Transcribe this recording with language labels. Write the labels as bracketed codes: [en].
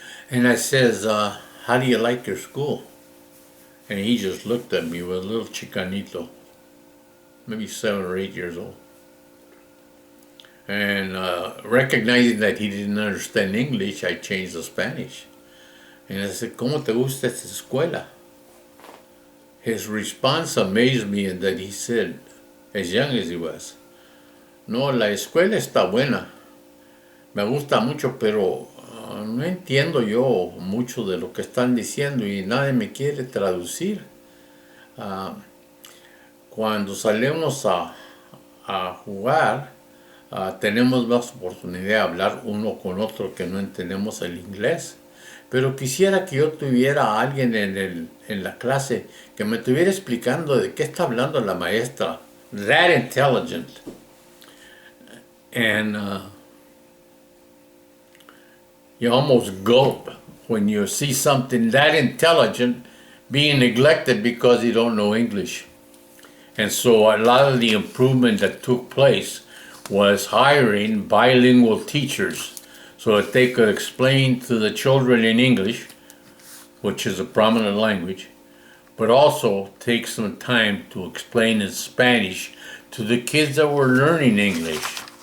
[en] And I says, how do you like your school? And he just looked at me with a little chicanito, maybe 7 or 8 years old. And recognizing that he didn't understand English, I changed to Spanish. And I said, [es] ¿Cómo te gusta esta escuela? [en] His response amazed me in that he said, as young as he was, [es] no, la escuela está buena, me gusta mucho, pero no entiendo yo mucho de lo que están diciendo y nadie me quiere traducir. Cuando salimos a jugar, tenemos más oportunidad de hablar uno con otro que no entendemos el inglés, pero quisiera que yo tuviera a alguien en la clase que me estuviera explicando de qué está hablando la maestra. [en] That intelligent. And you almost gulp when you see something that intelligent being neglected because you don't know English. And so a lot of the improvement that took place was hiring bilingual teachers so that they could explain to the children in English, which is a prominent language, but also take some time to explain in Spanish to the kids that were learning English.